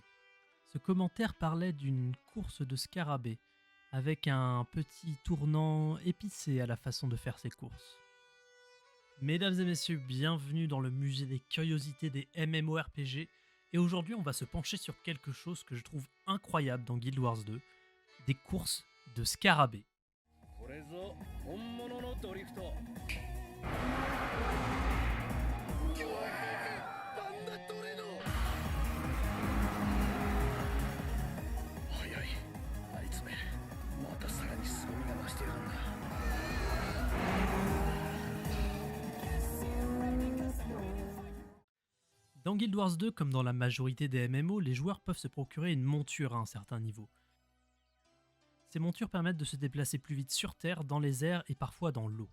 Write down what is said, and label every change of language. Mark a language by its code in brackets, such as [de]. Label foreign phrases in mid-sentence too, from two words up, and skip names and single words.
[fr] Ce commentaire parlait d'une course de scarabée, avec un petit tournant épicé à la façon de faire ses courses. Mesdames et messieurs, bienvenue dans le musée des curiosités des MMORPG, et aujourd'hui on va se pencher sur quelque chose que je trouve incroyable dans Guild Wars 2, des courses de scarabées. [ja] これぞ本物のドリフト。なんだトレノ。早い。あいつめ、またさらに凄みが増してやがんな。 [fr] Dans Guild Wars 2, comme dans la majorité des MMO, les joueurs peuvent se procurer une monture à un certain niveau. Ces montures permettent de se déplacer plus vite sur Terre, dans les airs et parfois dans l'eau.